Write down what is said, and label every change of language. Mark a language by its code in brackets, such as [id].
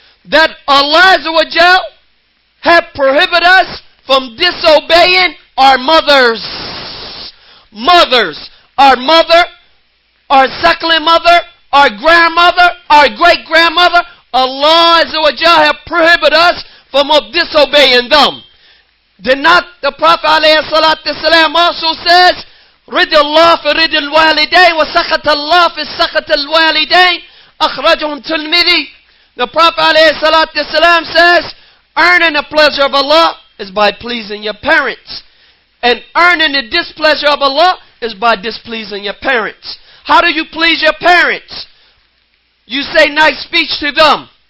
[en] That Allah Azza wa Jal have prohibited us from disobeying our mothers. Mothers. Our mother, our suckling mother, our grandmother, our great-grandmother. Allah Azza wa Jal have prohibited us from disobeying them. Did not the Prophet ﷺ also says, [ar] رِضِ اللَّهِ فِي رِضِ الْوَالِدَيْنِ وَسَخَطَ اللَّهِ فِي سَخَطِ الْوَالِدَيْنِ أَخْرَجَهُ التِّرْمِذِي. [en] The Prophet ﷺ says, earning the pleasure of Allah is by pleasing your parents. And earning the displeasure of Allah is by displeasing your parents. How do you please your parents? You say nice speech to them.